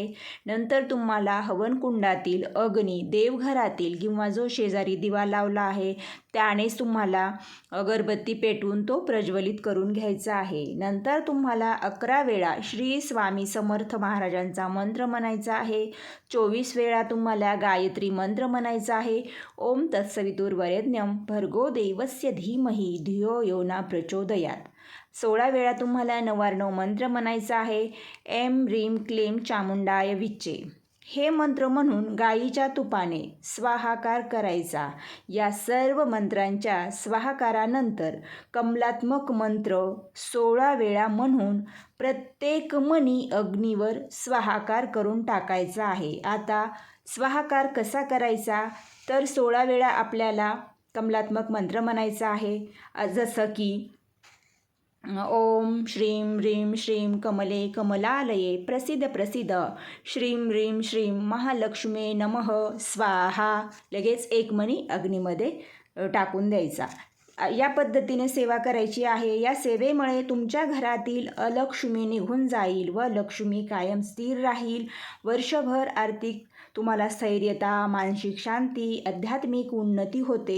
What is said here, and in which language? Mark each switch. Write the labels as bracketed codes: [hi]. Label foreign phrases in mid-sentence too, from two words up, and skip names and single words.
[mr] नंतर तुम्हाला हवनकुंडातील अग्नी देवघरातील किंवा जो शेजारी दिवा लावला आहे त्यानेच तुम्हाला अगरबत्ती पेटवून तो प्रज्वलित करून घ्यायचा आहे. नंतर तुम्हाला 11 वेळा श्री स्वामी समर्थ महाराजांचा मंत्र म्हणायचा आहे. 24 वेळा तुम्हाला गायत्री मंत्र म्हणायचा आहे. [sa] ओम तत्सवितुर्वरेण्यं भर्गो देवस्य धीमहि धियो यो न प्रचोदयात्. [mr] 16 वेळा तुम्हाला 99 मंत्र म्हणायचा आहे. [sa] ऐं ह्रीं क्लीं चामुंडाय विच्चे. [mr] हे मंत्र म्हणून गाईच्या तुपाने स्वाहाकार करायचा. या सर्व मंत्रांच्या स्वाहाकारानंतर कमलात्मक मंत्र 16 वेळा म्हणून प्रत्येक मणी अग्नीवर स्वाहाकार करून टाकायचा आहे. आता स्वाहाकार कसा करायचा तर 16 वेळा आपल्याला कमलात्मक मंत्र म्हणायचा आहे. जसं की [sa] ओम श्रीं ह्रीं श्रीं कमले कमलालये प्रसिद्ध प्रसिद्ध श्रीं ह्रीं श्रीं महालक्ष्मी नमः स्वाहा. [mr] लगेच एक मणी अग्नीमध्ये टाकून द्यायचा. या पद्धतीने सेवा करायची आहे. या सेवेमुळे तुमच्या घरातील अलक्ष्मी निघून जाईल व लक्ष्मी कायम स्थिर राहील. वर्षभर आर्थिक तुम्हाला स्थैर्यता, मानसिक शांती, आध्यात्मिक उन्नती होते.